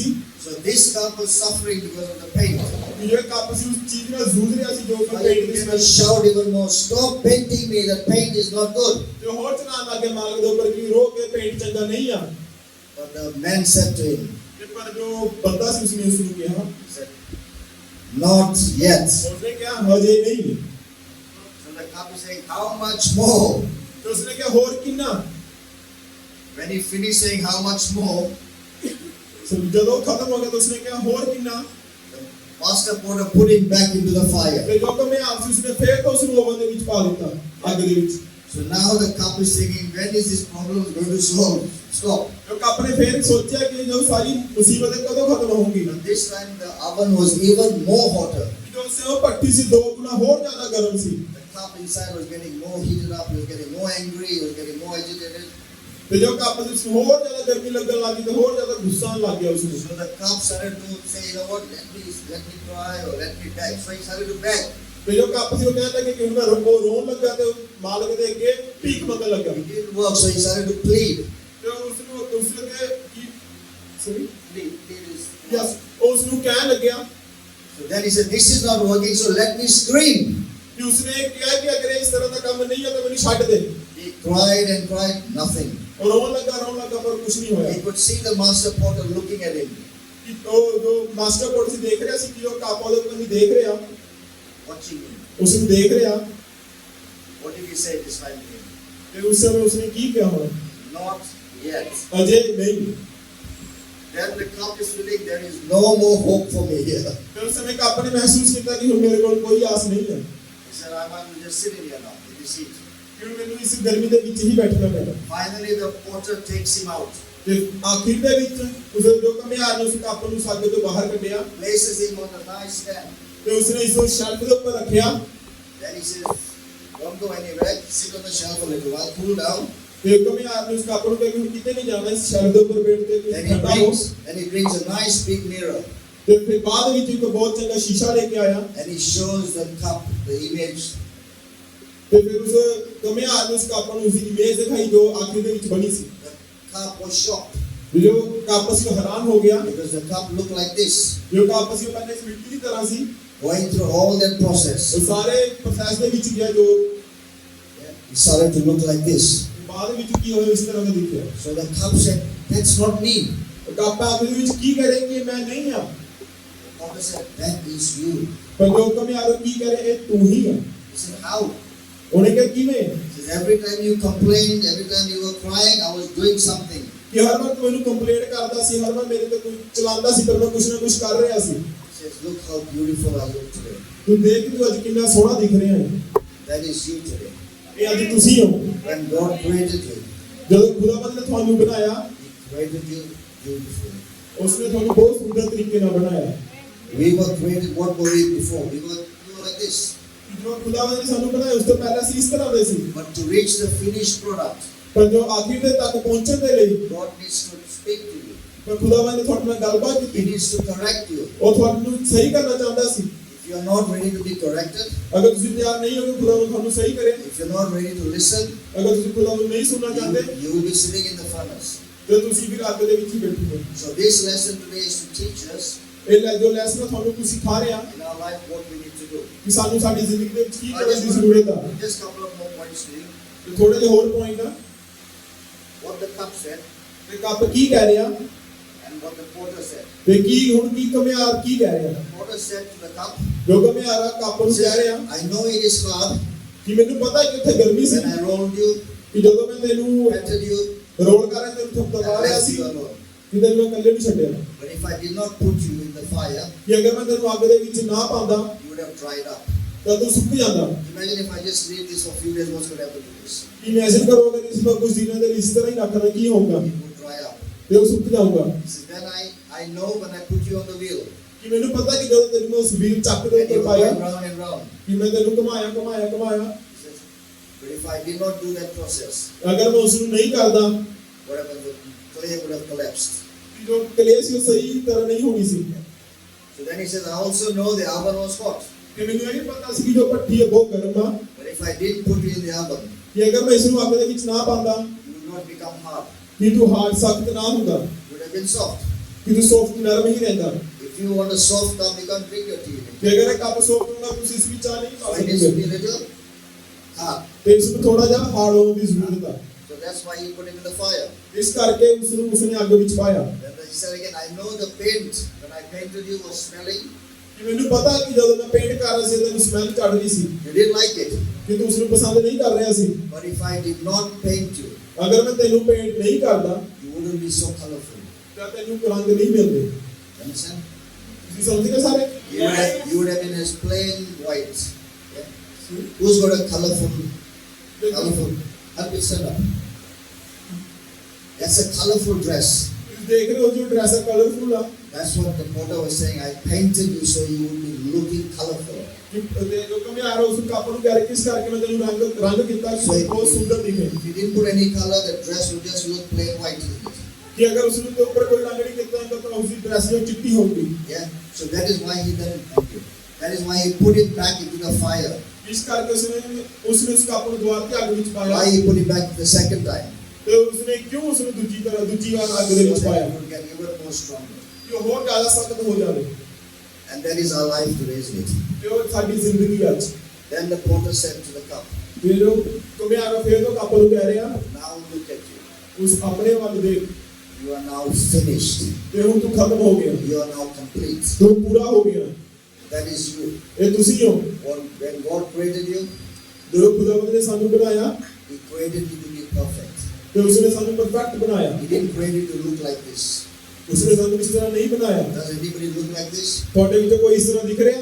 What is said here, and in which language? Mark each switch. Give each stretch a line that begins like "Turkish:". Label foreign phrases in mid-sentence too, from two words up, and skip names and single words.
English: So this cup was suffering because of the paint.
Punjabi: ਕਿ ਜੋ ਕੱਪ ਸੀ ਉਸ ਚੀਜ਼ ਨਾਲ ਜੂਝ ਰਿਹਾ ਸੀ ਜੋ ਕਿ
English: I
Punjabi: ਪੇਂਟ ਦੀ
English: began
Punjabi: ਸਮੈਲ
English: to shout even more, Stop painting me, the paint is not good.
Punjabi: ਜੋ ਹੋਰ ਚਲਾਉਣ ਲੱਗੇ ਮਾਲਕ ਦੇ ਉੱਪਰ ਕਿ ਰੋ ਕੇ ਪੇਂਟ ਚੰਗਾ ਨਹੀਂ ਆ
English: But the man said to him,
Punjabi: ਤੇ ਪਰ ਜੋ ਬੰਦਾ ਸੀ ਉਸਨੇ ਉਸ ਨੂੰ ਕਿਹਾ
English: he said, Not yet.
Punjabi: ਉਸਨੇ ਕਿਹਾ ਹਜੇ ਨਹੀਂ
English: So the cup is saying, How much more?
Punjabi: ਤੇ ਉਸਨੇ ਕਿਹਾ ਹੋਰ ਕਿੰਨਾ
English: When he finished saying how much more,
Punjabi: ਜਦੋਂ ਖਤਮ ਹੋ ਗਿਆ ਤਾਂ ਉਸਨੇ ਕਿਹਾ ਹੋਰ ਕਿੰਨਾ
English: the master porter put him back into the fire.
Punjabi: ਤੇ ਜੋ ਕਿ ਮੈਂ ਆਪਸ ਉਸਨੇ ਫੇਰ ਤੋਂ ਉਸ ਨੂੰ ਓਵਨ ਦੇ ਵਿੱਚ ਪਾ ਦਿੱਤਾ ਅੱਗ ਦੇ ਵਿੱਚ
English: So now the cup is thinking, when is this problem going to stop?
Punjabi: ਜੋ ਕੱਪ ਨੇ ਫੇਰ ਸੋਚਿਆ ਕਿ ਜੋ ਸਾਰੀ ਮੁਸੀਬਤ ਹੈ ਕਦੋਂ ਖਤਮ ਹੋਊਗੀ
English: And this time the oven was even more hotter.
Punjabi: ਜੋ ਸੇ ਉਹ ਭੱਠੀ ਸੀ ਦੋ ਗੁਣਾ ਹੋਰ ਜ਼ਿਆਦਾ ਗਰਮ ਸੀ
English: The cup inside was getting more heated up, he was getting more angry, he was getting more agitated.
Punjabi: ਤੇ ਜੋ ਕੱਪ ਦੇ ਵਿੱਚ ਹੋਰ ਜ਼ਿਆਦਾ ਗਰਮੀ ਲੱਗਣ ਲੱਗੀ ਤੇ ਹੋਰ ਜ਼ਿਆਦਾ ਗੁੱਸਾ ਆਉਣ ਲੱਗ ਗਿਆ ਉਸ ਨੂੰ
English: So the cup started to say, you know what, let me cry or let me beg. So he started to beg.
Punjabi: ਤੇ ਜੋ ਕੱਪ ਸੀ ਉਹ ਕਹਿਣ ਲੱਗੇ ਕਿ ਹੁਣ ਮੈਂ ਰੋਣ ਲੱਗਾ ਤੇ ਮਾਲਕ ਦੇ ਅੱਗੇ ਭੀਖ ਮੰਗਣ ਲੱਗਾ
English: It didn't work, so he started to plead.
Punjabi: ਤੇ ਉਸ ਨੂੰ ਉਸਨੇ ਕੀ ਸੋਰੀ
English: Plead is.
Punjabi: ਯਸ ਉਸ ਨੂੰ ਕਹਿਣ ਲੱਗਿਆ
English: So then he said, this is not working, so let me scream.
Punjabi: ਕਿ ਉਸਨੇ ਕਿਹਾ ਕਿ ਅਗਰ ਇਸ ਤਰ੍ਹਾਂ ਦਾ ਕੰਮ ਨਹੀਂ ਹੈ ਤਾਂ ਮੈਨੂੰ ਛੱਡ ਦੇ
English: He cried and cried, nothing.
Punjabi: ਉਹ ਰੋਣ ਲੱਗਾ ਪਰ ਕੁਝ ਨਹੀਂ ਹੋਇਆ
English: He could see the master porter looking at him,
Punjabi: ਕਿ ਉਹ ਜੋ
English: master code
Punjabi: ਸੀ ਦੇਖ ਰਿਹਾ ਸੀ ਕਿ ਉਹ ਕਾਪਾ ਦੇ ਉੱਪਰ ਨਹੀਂ ਦੇਖ ਰਿਹਾ
English: watching him.
Punjabi: ਉਸ ਨੂੰ ਦੇਖ ਰਿਹਾ
English: What did he say this time to him?
Punjabi: ਤੇ ਉਸ ਸਮੇਂ ਉਸਨੇ ਕੀ ਕਿਹਾ ਹੋਣਾ
English: Not yet.
Punjabi: ਅਜੇ ਨਹੀਂ
English: Then the cup is feeling there is no more hope for me here.
Punjabi: ਤੇ ਉਸ ਸਮੇਂ ਕਾਪਾ ਨੇ ਮਹਿਸੂਸ ਕੀਤਾ ਕਿ ਹੁਣ ਮੇਰੇ ਕੋਲ ਕੋਈ ਆਸ ਨਹੀਂ ਹੈ
English: He said, I'm going to just sit in here now, in this seat.
Punjabi: ਕਿ ਮੈਨੂੰ ਇਸ ਗਰਮੀ ਦੇ ਵਿੱਚ ਹੀ ਬੈਠਣਾ ਪੈਣਾ
English: Finally, the porter takes him out,
Punjabi: ਤੇ ਆਖਿਰ ਦੇ ਵਿੱਚ ਉਸ ਜੋ ਕਮਿਆਰ ਨੇ ਉਸ ਕਾਪਾ ਨੂੰ ਸਾਗੇ ਤੋਂ ਬਾਹਰ ਕੱਢਿਆ
English: places him on a nice stand.
Punjabi: ਤੇ ਉਸਨੇ ਇਸ ਨੂੰ ਸ਼ੈਲਫ ਦੇ ਉੱਪਰ ਰੱਖਿਆ।
English: Then he says, don't go anywhere, sit on the shelf a little while, cool down.
Punjabi: ਤੇ ਕਮਿਆਰ ਨੇ ਉਸ ਕੱਪ ਨੂੰ ਕਿਹਾ ਕਿ ਹੁਣ ਕਿਤੇ ਨਹੀਂ ਜਾਣਾ, ਇਸ ਸ਼ੈਲਫ ਦੇ ਉੱਪਰ ਬੈਠ ਕੇ
English: Then he brings a nice big mirror.
Punjabi: ਤੇ ਫਿਰ ਬਾਅਦ ਵਿੱਚ ਇੱਕ ਬਹੁਤ ਚੰਗਾ ਸ਼ੀਸ਼ਾ ਲੈ ਕੇ ਆਇਆ।
English: And he shows the cup, the image.
Punjabi: ਤੇ ਫਿਰ ਉਸ ਕਮਿਆਰ ਨੇ ਉਸ ਕੱਪ ਨੂੰ ਉਸਦੀ ਇਮੇਜ ਦਿਖਾਈ ਜੋ ਆਖਿਰ ਦੇ ਵਿੱਚ ਬਣੀ ਸੀ।
English: The cup was shocked
Punjabi: ਜੋ ਕੱਪ ਸੀ ਹੈਰਾਨ ਹੋ ਗਿਆ,
English: because the cup looked like this,
Punjabi: ਜੋ ਕੱਪ ਸੀ ਉਹ ਪਹਿਲੇ ਇਸ ਮਿੱਟੀ ਦੀ ਤਰ੍ਹਾਂ ਸੀ।
English: going through all that process.
Punjabi: ਉਹ ਸਾਰੇ ਪ੍ਰੋਸੈਸ ਦੇ ਵਿੱਚ ਗਿਆ ਜੋ
English: It started to look like this.
Punjabi: ਬਾਅਦ ਵਿੱਚ ਕੀ ਹੋਇਆ ਇਸ ਤਰ੍ਹਾਂ ਦਾ ਦਿਖਿਆ।
English: So the cup said, that's not me.
Punjabi: ਉਹ ਕੱਪ ਆਖਿਰ ਵਿੱਚ ਕੀ ਕਰੇ ਕਿ ਮੈਂ ਨਹੀਂ ਆ।
English: The cup said, that is you.
Punjabi: ਪਰ ਜੋ ਕਮਿਆਰ ਕੀ ਕਰੇ ਇਹ ਤੂੰ ਹੀ ਆ।
English: He said, how?
Punjabi: ਉਹਨੇ ਕਿਹਾ ਕਿਵੇਂ?
English: He said, every time you complained, every time you were crying, I was doing something.
Punjabi: ਕਿ ਹਰ ਵਾਰ ਤੂੰ ਮੈਨੂੰ ਕੰਪਲੇਂਟ ਕਰਦਾ ਸੀ, ਹਰ ਵਾਰ ਮੇਰੇ ਤੇ ਕੋਈ ਚਲਾਉਂਦਾ ਸੀ, ਪਰ ਮੈਂ ਕੁਛ ਨਾ ਕੁਛ ਕਰ ਰਿਹਾ ਸੀ।
English: He says, look how beautiful I look today.
Punjabi: ਤੂੰ ਦੇਖ ਤੂੰ ਅੱਜ ਕਿੰਨਾ ਸੋਹਣਾ ਦਿਖ ਰਿਹਾ ਹੈ।
English: That is you today.
Punjabi: ਇਹ ਅੱਜ ਤੁਸੀਂ ਹੋ।
English: When God created you,
Punjabi: ਜਦੋਂ ਖੁਦਾਵੰਦ ਨੇ ਤੁਹਾਨੂੰ ਬਣਾਇਆ,
English: He created you beautifully.
Punjabi: ਉਸਨੇ ਤੁਹਾਨੂੰ ਬਹੁਤ ਸੁੰਦਰ ਤਰੀਕੇ ਨਾਲ ਬਣਾਇਆ।
English: We were created, what were we before? We were like this.
Punjabi: ਜੋ ਖੁਦਾਵੰਦ ਨੇ ਸਾਨੂੰ ਬਣਾਇਆ ਉਸ ਤੋਂ ਪਹਿਲਾਂ ਅਸੀਂ ਇਸ ਤਰ੍ਹਾਂ ਦੇ ਸੀ।
English: But to reach the finished product,
Punjabi: ਪਰ ਜੋ ਆਖਿਰ ਦੇ ਤੱਕ ਪਹੁੰਚਣ ਦੇ ਲਈ
English: God needs to speak to you.
Punjabi: ਪਰ ਖੁਦਾਵੰਦ ਨੇ ਤੁਹਾਡੇ ਨਾਲ ਗੱਲਬਾਤ
English: He
Punjabi: ਕੀਤੀ।
English: needs to correct you.
Punjabi: ਉਹ ਤੁਹਾਨੂੰ ਸਹੀ ਕਰਨਾ ਚਾਹੁੰਦਾ ਸੀ।
English: If you are not ready to be corrected,
Punjabi: ਅਗਰ ਤੁਸੀਂ ਤਿਆਰ ਨਹੀਂ ਹੋਗੇ ਖੁਦਾਵੰਦ ਤੁਹਾਨੂੰ ਸਹੀ ਕਰੇ,
English: if you're not ready to listen,
Punjabi: ਅਗਰ ਤੁਸੀਂ ਖੁਦਾਵੰਦ ਨਹੀਂ ਸੁਣਨਾ ਚਾਹਤੇ,
English: you will be sitting in the furnace.
Punjabi: ਤੇ ਤੁਸੀਂ ਵੀ ਅੱਗ ਦੇ ਵਿੱਚ ਹੀ ਬੈਠੋਗੇ।
English: So this lesson today is to teach us
Punjabi: ਇਹ ਜੋ ਲੈਸਨ ਤੁਹਾਨੂੰ ਕੁਝ ਸਿਖਾ ਰਿਹਾ
English: in our life what we need to do.
Punjabi: ਕਿ ਸਾਨੂੰ ਸਾਡੀ ਜ਼ਿੰਦਗੀ ਦੇ ਵਿੱਚ ਕੀ ਕਰਨ ਦੀ ਜ਼ਰੂਰਤ ਆ।
English: Just couple of more points to you.
Punjabi: ਤੇ ਥੋੜੇ ਜਿਹੇ ਹੋਰ ਪੁਆਇੰਟ ਆ।
English: What the cup said
Punjabi: ਤੇ ਕੱਪ ਕੀ ਕਹਿ ਰਿਹਾ
English: and what the potter said.
Punjabi: ਤੇ ਕੀ ਹੁਣ ਕੀ ਕਮਿਆਰ ਕੀ ਕਹਿ ਰਿਹਾ।
English: The potter said to the cup,
Punjabi: ਜੋ ਕਮਿਆਰ ਆ ਕੱਪ ਨੂੰ ਕਹਿ ਰਿਹਾ
English: I know it is hard
Punjabi: ਕਿ ਮੈਨੂੰ ਪਤਾ ਹੈ ਕਿ ਉੱਥੇ ਗਰਮੀ ਸੀ,
English: when I rolled you,
Punjabi: ਕਿ ਜਦੋਂ ਮੈਂ ਤੈਨੂੰ
English: petted you,
Punjabi: ਰੋਲ ਕਰ ਰਿਹਾ ਤੈਨੂੰ ਥੱਪਾ
English: and
Punjabi: ਰਿਹਾ
English: left
Punjabi: ਸੀ
English: you alone.
Punjabi: ਕਿ ਤੈਨੂੰ ਮੈਂ ਇਕੱਲੇ ਨਹੀਂ ਛੱਡਿਆ।
English: But if I did not put you in the fire,
Punjabi: ਕਿ ਅਗਰ ਮੈਂ ਤੈਨੂੰ ਅੱਗ ਦੇ ਵਿੱਚ ਨਾ ਪਾਉਂਦਾ
English: you would have dried up.
Punjabi: ਤਾਂ ਤੂੰ ਸੁੱਕ ਜਾਂਦਾ।
English: Imagine if I just leave this for a few days, what's going to happen to this?
Punjabi: ਇਮੇਜਿਨ ਕਰੋ ਅਗਰ ਇਸ ਨੂੰ ਕੁਝ ਦਿਨਾਂ ਦੇ ਲਈ ਇਸ ਤਰ੍ਹਾਂ ਹੀ ਰੱਖਣਾ ਕੀ ਹੋਊਗਾ,
English: It would dry up.
Punjabi: ਤੇ ਉਹ ਸੁੱਕ ਜਾਊਗਾ।
English: He says, then I know when I put you on the wheel,
Punjabi: ਕਿ ਮੈਨੂੰ ਪਤਾ ਕਿ ਜਦੋਂ ਤੈਨੂੰ ਮੈਂ ਉਸ ਵੀਲ ਚੱਕ ਦੇ
English: and you
Punjabi: ਉੱਪਰ
English: were
Punjabi: ਪਾਇਆ
English: going round and round.
Punjabi: ਕਿ ਮੈਂ ਤੈਨੂੰ ਘੁਮਾਇਆ।
English: He says, but if I did not do that process,
Punjabi: ਅਗਰ ਮੈਂ ਉਸ ਨੂੰ ਨਹੀਂ ਕਰਦਾ
English: what happened? The clay would have collapsed.
Punjabi: ਕਿ ਜੋ ਕਲੇਸ਼ ਸੀ ਉਹ ਸਹੀ ਤਰ੍ਹਾਂ ਨਹੀਂ ਹੋਣੀ ਸੀ।
English: So then he says, I also know the oven was hot.
Punjabi: ਕਿ ਮੈਨੂੰ ਇਹ ਪਤਾ ਸੀ ਕਿ ਜੋ ਭੱਠੀ ਹੈ ਬਹੁਤ ਗਰਮ ਆ,
English: But if I didn't put you in the oven,
Punjabi: ਕਿ ਅਗਰ ਮੈਂ ਇਸ ਨੂੰ ਅੱਗ ਦੇ ਵਿੱਚ ਨਾ ਪਾਉਂਦਾ
English: you would not become hard.
Punjabi: ਕਿ ਤੂੰ ਹਾਰਡ ਸਖਤ ਨਾ ਹੁੰਦਾ,
English: You would have been soft.
Punjabi: ਕਿ ਤੂੰ ਸੌਫਟ ਨਰਮ ਹੀ ਰਹਿੰਦਾ।
English: If you want a soft cup, you can't drink your tea in it.
Punjabi: ਕਿ ਅਗਰ ਇਹ ਕੱਪ ਸੌਫਟ ਹੁੰਦਾ ਤੁਸੀਂ ਇਸ ਵਿੱਚ ਚਾਹ ਨਹੀਂ ਪਾ
English: So it needs to be
Punjabi: ਸਕਦੇ,
English: a little hard.
Punjabi: ਤੇ ਇਸ ਨੂੰ ਥੋੜਾ ਜਿਹਾ ਹਾਰਡ ਹੋਣ ਦੀ ਜ਼ਰੂਰਤ ਆ।
English: So that's why he put it in the fire.
Punjabi: ਇਸ ਕਰਕੇ ਉਸਨੇ ਅੱਗ ਵਿੱਚ ਪਾਇਆ।
English: Then he said again, I know the paint when I painted you was smelling.
Punjabi: ਕਿ ਮੈਨੂੰ ਪਤਾ ਕਿ ਜਦੋਂ ਮੈਂ ਪੇਂਟ ਕਰ ਰਿਹਾ ਸੀ ਤੈਨੂੰ ਸਮੈਲ ਚੜ ਰਹੀ ਸੀ,
English: You didn't like it.
Punjabi: ਕਿ ਤੂੰ ਉਸ ਨੂੰ ਪਸੰਦ ਨਹੀਂ ਕਰ ਰਿਹਾ ਸੀ।
English: But if I did not paint you,
Punjabi: ਅਗਰ ਮੈਂ ਤੈਨੂੰ ਪੇਂਟ ਨਹੀਂ ਕਰਦਾ
English: you wouldn't be so colorful.
Punjabi: ਤਾਂ ਤੈਨੂੰ ਰੰਗ ਨਹੀਂ ਮਿਲਦੇ।
English: You understand?
Punjabi: ਤੁਸੀਂ ਸਮਝਦੇ ਸਾਰੇ?
English: You would have been as plain white. Yeah? Who's got a colorful? Help me stand up. That's a colorful dress.
Punjabi: ਤੁਸੀਂ ਦੇਖ ਰਹੇ ਹੋ ਜੋ
English: dress colorful
Punjabi: ਆ।
English: That's what the potter was saying. I painted you so you would be looking colorful.
Punjabi: ਕਿ ਜੋ ਕਮਿਆਰ ਉਸ ਕੱਪ ਨੂੰ ਕਹਿ ਰਿਹਾ ਕਿਸ ਕਰਕੇ ਮੈਂ ਤੈਨੂੰ ਰੰਗ ਕੀਤਾ ਕਿ ਤੂੰ ਬਹੁਤ ਸੁੰਦਰ ਦਿਖੇ।
English: If you didn't put any color, the dress would just look plain white.
Punjabi: ਕਿ ਅਗਰ ਉਸ ਨੂੰ ਉੱਪਰ ਕੋਈ ਰੰਗ ਨਹੀਂ ਕੀਤਾ ਹੁੰਦਾ ਤਾਂ ਉਸ ਦੀ ਡਰੈਸ ਜੋ ਚਿੱਟੀ ਹੋਊਗੀ।
English: Yeah. So that is why he didn't thank you. That is why he put it back into the fire.
Punjabi: ਇਸ ਕਰਕੇ ਉਸਨੇ ਉਸ ਕੱਪ ਨੂੰ ਦੁਬਾਰਾ ਤੇ ਅੱਗ ਵਿੱਚ ਪਾਇਆ।
English: Why he put it back the second time?
Punjabi: ਤੇ ਉਸਨੇ ਕਿਉਂ ਉਸ ਨੂੰ ਦੂਜੀ ਵਾਰ ਅੱਗ ਦੇ ਵਿੱਚ
English: So that
Punjabi: ਪਾਇਆ
English: it would get even more stronger.
Punjabi: ਕਿ ਉਹ ਹੋਰ ਜ਼ਿਆਦਾ ਸਖਤ ਹੋ ਜਾਵੇ।
English: And that is our life today, isn't it?
Punjabi: ਤੇ ਉਹ ਸਾਡੀ ਜ਼ਿੰਦਗੀ ਅੱਜ।
English: Then the potter said to the cup,
Punjabi: ਤੇ ਜੋ ਕਮਿਆਰ ਫੇਰ ਤੋਂ ਕੱਪ ਨੂੰ ਕਹਿ ਰਿਹਾ
English: now look at you.
Punjabi: ਉਸ ਆਪਣੇ ਵੱਲ ਦੇਖ,
English: You are now finished.
Punjabi: ਤੇ ਹੁਣ ਤੂੰ ਖਤਮ ਹੋ ਗਿਆ,
English: You are now complete.
Punjabi: ਤੂੰ ਪੂਰਾ ਹੋ ਗਿਆ।
English: That is you.
Punjabi: ਇਹ ਤੁਸੀਂ ਹੋ।
English: When God created you,
Punjabi: ਜਦੋਂ ਖੁਦਾਵੰਦ ਨੇ ਸਾਨੂੰ ਬਣਾਇਆ
English: He created you to be perfect.
Punjabi: ਤੇ ਉਸਨੇ ਸਾਨੂੰ ਪਰਫੈਕਟ ਬਣਾਇਆ।
English: He didn't create you to look like this.
Punjabi: ਉਸਨੇ ਸਾਨੂੰ ਇਸ ਤਰ੍ਹਾਂ ਨਹੀਂ ਬਣਾਇਆ।
English: Does anybody look like this?
Punjabi: ਤੁਹਾਡੇ ਵਿੱਚੋਂ ਕੋਈ ਇਸ ਤਰ੍ਹਾਂ ਦਿਖ ਰਿਹਾ?